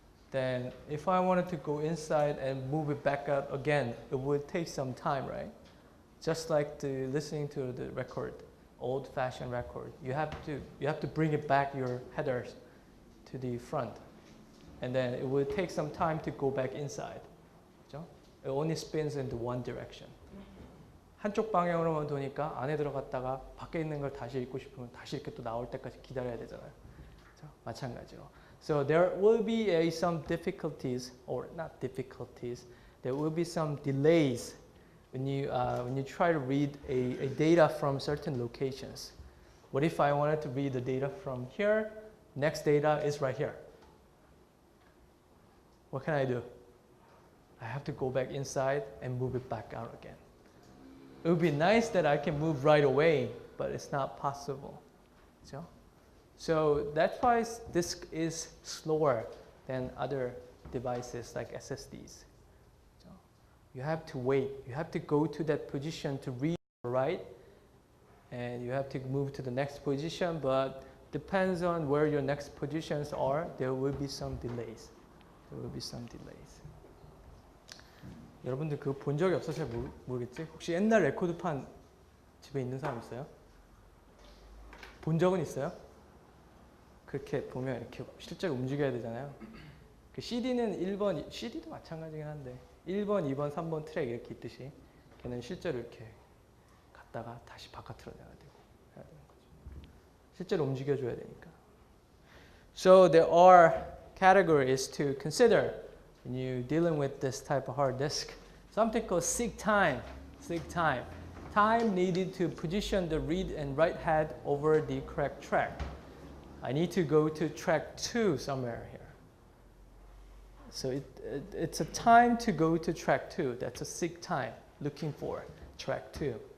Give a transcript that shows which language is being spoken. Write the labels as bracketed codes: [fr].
[en] Then if I wanted to go inside and move it back out again, it would take some time, right? Just like listening to the record, old-fashioned record. You have to bring it back, your headers, to the front. And then it would take some time to go back inside. [ko] 그렇죠? [en] It only spins into one direction. [ko] 한쪽 방향으로만 도니까 안에 들어갔다가 밖에 있는 걸 다시 읽고 싶으면 다시 이렇게 또 나올 때까지 기다려야 되잖아요. 그렇죠? 마찬가지로. [en] So there will be some difficulties, or not difficulties, there will be some delays when you try to read a data from certain locations. What if I wanted to read the data from here? Next data is right here. What can I do? I have to go back inside and move it back out again. It would be nice that I can move right away, but it's not possible. So that's why disk is slower than other devices like SSDs. You have to wait. You have to go to that position to read or write, and you have to move to the next position, but depends on where your next positions are, there will be some delays. There will be some delays. [ko] 여러분들 그거 본 적이 없어서 잘 모르겠지? 혹시 옛날 레코드판 집에 있는 사람 있어요? 본 적은 있어요? 그렇게 보면 이렇게 실제로 움직여야 되잖아요. 그 CD는 1번, CD도 마찬가지긴 한데 1번, 2번, 3번 트랙 이렇게 있듯이 걔는 실제로 이렇게 갔다가 다시 바깥으로 내야 되고 해야 되는 거죠. 실제로 움직여줘야 되니까. [en] So there are categories to consider when you're dealing with this type of hard disk. Something called seek time. Seek time. Time needed to position the read and write head over the correct track. I need to go to track 2 somewhere here. So it's a time to go to track 2. That's a seek time, looking for. track 2.